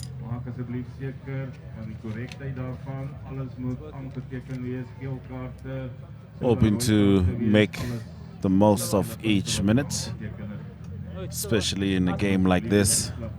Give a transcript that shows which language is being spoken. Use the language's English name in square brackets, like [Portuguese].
[Afrikaans] Maak asseblief seker van die korrektheid daarvan. Alles moet aangeteken wees, geelkaarte. [English] Hoping to make the most of each minute, especially in a game like this.